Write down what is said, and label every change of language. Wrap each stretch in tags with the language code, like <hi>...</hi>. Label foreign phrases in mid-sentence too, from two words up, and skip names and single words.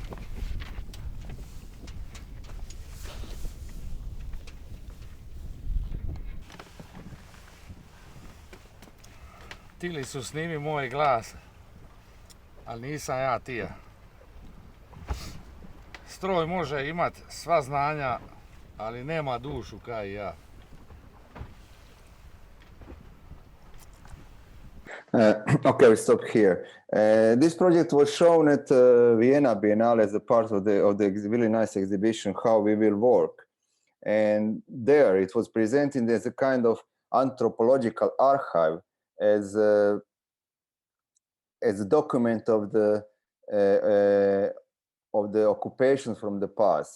<hr>Tili su snimi moj glas, ali nisam ja tija. Stroj može imat sva znanja, ali nema dušu kao i ja.</hr> <en>Okay, we stop here. This project was shown at Vienna Biennale as a part of the really nice exhibition, How We Will Work. And there it was presented as a kind of anthropological archive, as a document of the occupations from the past.</en>